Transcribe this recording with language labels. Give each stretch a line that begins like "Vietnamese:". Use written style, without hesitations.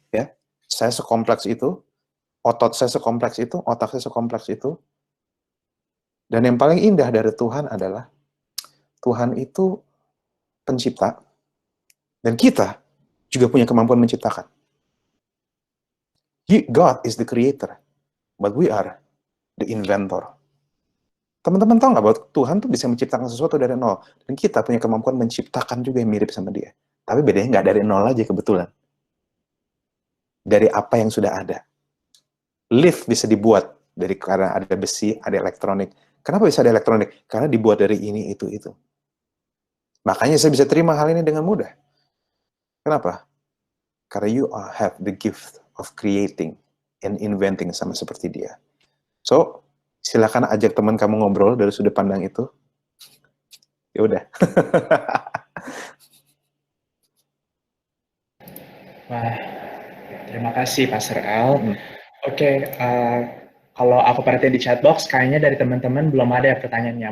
Indonesian: Ya, saya sekompleks itu, otot saya sekompleks itu, otak saya sekompleks itu. Dan yang paling indah dari Tuhan adalah Tuhan itu pencipta, dan kita juga punya kemampuan menciptakan.
English: God is the creator, but we are the inventor.
Indonesian: Teman-teman tahu nggak bahwa Tuhan tuh bisa menciptakan sesuatu dari nol, dan kita punya kemampuan menciptakan juga yang mirip sama Dia. Tapi bedanya nggak dari nol aja kebetulan. Dari apa yang sudah ada. Lift bisa dibuat karena ada besi, ada elektronik. Kenapa bisa ada elektronik? Karena dibuat dari ini, itu. Makanya saya bisa terima hal ini dengan mudah. Kenapa? Karena
English: you have the gift of creating and inventing
Indonesian: sama seperti Dia. So, silakan ajak teman kamu ngobrol dari sudut pandang itu. Ya udah. Wah, terima kasih Pastor Al. Oke, kalau aku perhatiin di chatbox, kayaknya dari teman-teman belum ada ya pertanyaannya.